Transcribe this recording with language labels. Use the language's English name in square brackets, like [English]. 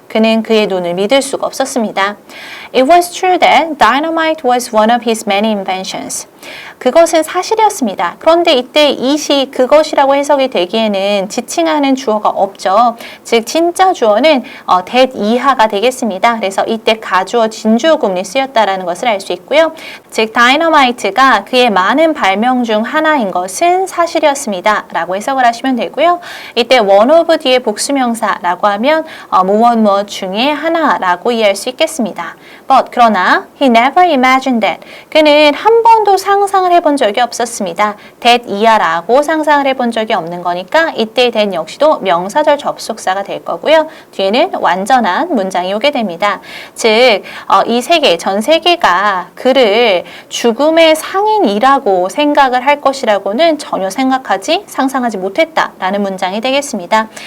[Korean] 그는 그의 눈을 믿을 수가 없었습니다. [English] It was true that dynamite was one of his many inventions. [Korean] 그것은 사실이었습니다. 그런데 이때 it이 그것이라고 해석이 되기에는 지칭하는 주어가 없죠. 즉 진짜 주어는 that 이하가 되겠습니다. 그래서 이때 가주어 진주어 구문이 쓰였다라는 것을 알 수 있고요. 즉 다이너마이트가 그의 많은 발명 중 하나인 것은 사실이었습니다. 라고 해석을 하시면 되고요. 이때 one of 뒤에 복수명사라고 하면 무엇 중에 하나라고 이해할 수 있겠습니다. [English] But [Korean] 그러나 [English] he never imagined that. [Korean] 그는 한 번도 상상을 해본 적이 없었습니다. that 이하라고 상상을 해본 적이 없는 거니까 이때의 that 역시도 명사절 접속사가 될 거고요. 뒤에는 완전한 문장이 오게 됩니다. 즉 이 세계, 전 세계가 그를 죽음의 상인이라고 생각을 할 것이라고는 전혀 상상하지 못했다라는 문장이 되겠습니다.